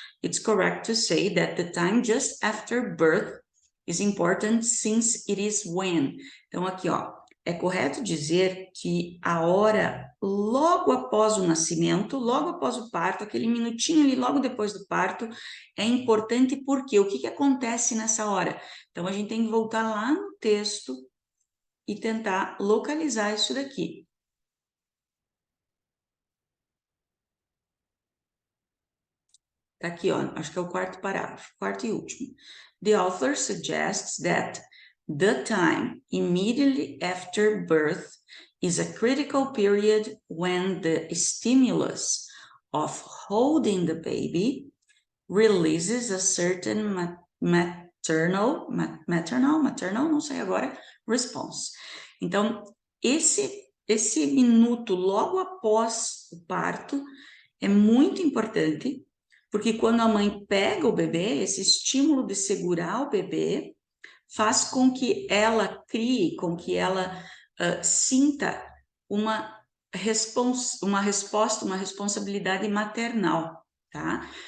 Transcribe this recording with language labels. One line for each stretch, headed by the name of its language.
English: It's correct to say that the time just after birth is important since it is when.
Portuguese: Então, aqui, ó, é correto dizer que a hora logo após o nascimento, logo após o parto, aquele minutinho ali logo depois do parto, é importante porque o que acontece nessa hora? Então, a gente tem que voltar lá no texto e tentar localizar isso daqui. Tá aqui, ó, acho que é o quarto parágrafo, quarto e último.
English: The author suggests that the time immediately after birth is a critical period when the stimulus of holding the baby releases a certain maternal,
Portuguese: não sei agora,
English: response.
Portuguese: Então, esse minuto logo após o parto é muito importante, porque quando a mãe pega o bebê, esse estímulo de segurar o bebê faz com que ela crie, com que ela sinta uma resposta, uma responsabilidade maternal, tá?